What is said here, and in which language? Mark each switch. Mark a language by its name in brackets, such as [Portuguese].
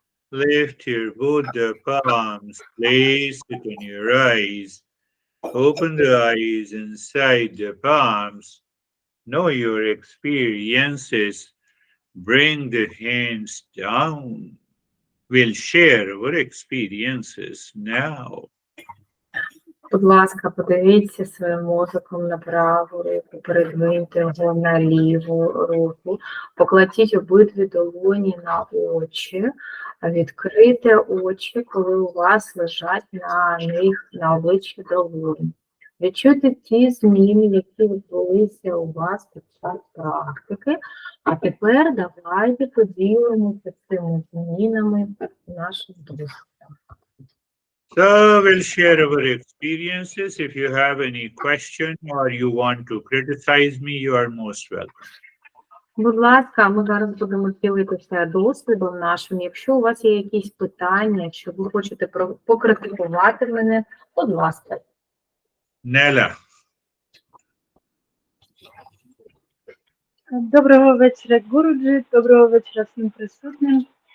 [English] Lift your both the palms, place it on your eyes. Open the eyes inside the palms. Know your experiences. Bring the hands down. We'll share our experiences now. [Ukrainian] Будь ласка, подивіться своїм мозоком на праву руку, передвиньте його на ліву руку, покладіть обидві долоні на очі, відкрийте очі, коли у вас лежать на них на обличчі долоні. Відчуйте ті зміни, які відбулися у вас під час практики, а тепер давайте поділимося цими змінами нашим досвідом. [English] So we'll share our experiences. If you have any question or you want to criticize me, you are most welcome. [Ukrainian] Будь ласка, ми зараз будемо ділитися досвідом нашим. Якщо у вас є якісь питання, що ви хочете покритикувати мене, будь ласка. Nella. Доброго вечора, Гуруджі, доброго вечора всім присутнім.